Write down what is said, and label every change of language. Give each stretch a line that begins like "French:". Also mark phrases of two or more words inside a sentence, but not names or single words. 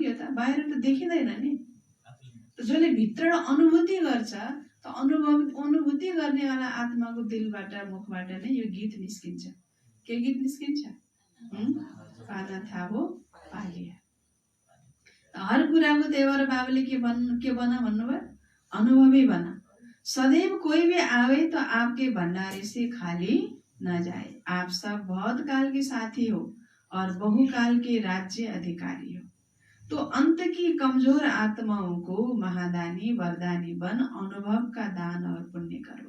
Nepali: यो त बाहिर त देखिँदैन नि, जसले भित्र अनुभूति गर्छ, त अनुभूति गर्नेवाला आत्माको दिलबाट मुखबाट नै यो गीत निस्किन्छ। के गीत निस्किन्छ?
Hindi: पाना थाहो पालिया।
Nepali: हर कुराको त्यही भएर बाबाले के बना भन्नुभयो?
Hindi: अनुभवी बना। सदैव कोई भी आवे तो आपके भंडारे से खाली न जाए। आप सब बहुत काल के साथी हो और बहुकाल के राज्य अधिकारी हो, तो अंत की कमजोर आत्माओं को महादानी वरदानी बन अनुभव का दान और पुण्य करो।